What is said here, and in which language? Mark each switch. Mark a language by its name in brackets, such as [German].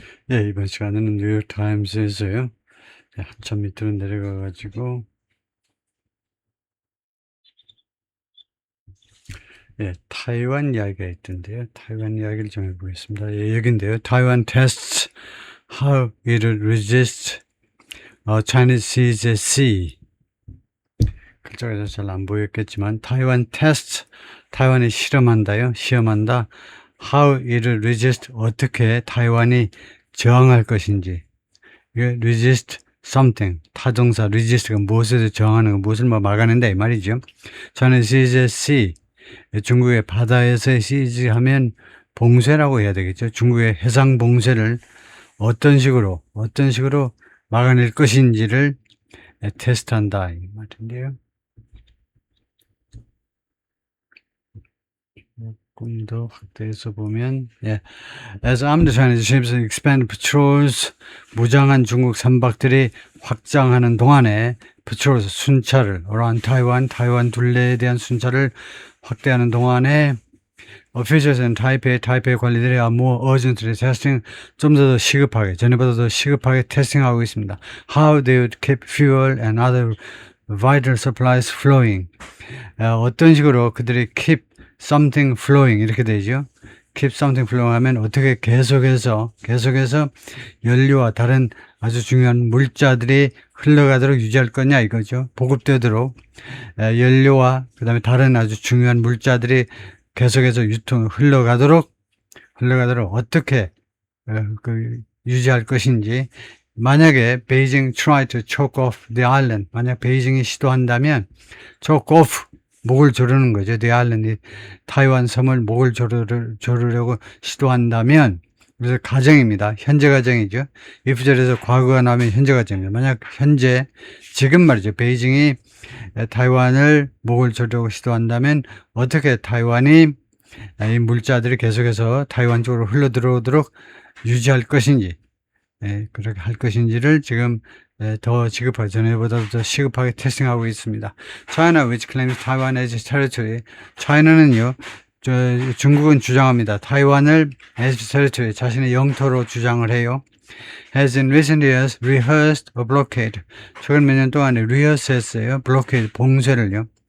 [Korean] 예, 이번 시간에는 뉴욕 타임스에서요. 한참 밑으로 내려가가지고, 타이완 이야기가 있던데요. 타이완 이야기를 좀 해보겠습니다. 예, 여긴데요. [English] 타이완 tests how it resist Chinese seas at sea. [Korean] 글자가 잘 안 보였겠지만, 타이완 [English] tests, [Korean] 타이완이 실험한다요. 시험한다. [English] how it resist, [Korean] 어떻게 타이완이 저항할 것인지. 이게 [English] resist something, [Korean] 타동사 resist가 무엇에 저항하는 거, 무엇을 막아낸다 이 말이죠. 저는 [English] siege sea, [Korean] 중국의 바다에서 siege 하면 봉쇄라고 해야 되겠죠. 중국의 해상 봉쇄를 어떤 식으로 막아낼 것인지를 테스트한다 이 말인데요. 조금 더 확대해서 보면, [English] As armed Chinese ships expand patrols, [Korean] 무장한 중국 선박들이 확장하는 동안에 patrols, 순찰을, [English] around Taiwan, [Korean] 타이완 둘레에 대한 순찰을 확대하는 동안에 [English] officials and [Korean] 타이페이 관리들이 [English] more urgently testing, [Korean] 좀 더 시급하게, 전에보다 더 시급하게 테스팅하고 있습니다. [English] How they would keep fuel and other vital supplies flowing. [Korean] 어떤 식으로 그들이 [English] keep something flowing [Korean] 이렇게 되죠. [English] keep something flowing [Korean] 하면 어떻게 계속해서 연료와 다른 아주 중요한 물자들이 흘러가도록 유지할 거냐 이거죠. 보급되도록 연료와 그 다음에 다른 아주 중요한 물자들이 계속해서 흘러가도록 어떻게 유지할 것인지. 만약에 베이징 [English] try to choke off the island, [Korean] 만약 베이징이 시도한다면 [English] choke off, [Korean] 목을 조르는 거죠. [English] The island, [Korean] 타이완 섬을 목을 조르려고 시도한다면, 그래서 가정입니다. 현재 가정이죠. if절에서 과거가 나오면 현재 가정입니다. 만약 지금 말이죠. 베이징이 타이완을 목을 조르려고 시도한다면 어떻게 타이완이 이 물자들이 계속해서 타이완 쪽으로 흘러들어오도록 유지할 것인지, 그렇게 할 것인지를 지금 더 시급하게, 전에보다 더 시급하게 테스팅하고 있습니다. [English] China, which claims Taiwan as its territory. [Korean] 차이나는요, 중국은 주장합니다. 타이완을 [English] as territory, [Korean] 자신의 영토로 주장을 해요. [English] Has in recent years rehearsed a blockade. [Korean] 최근 몇 년 동안에 [English] rehearse [Korean] 했어요. blockade, 봉쇄를요.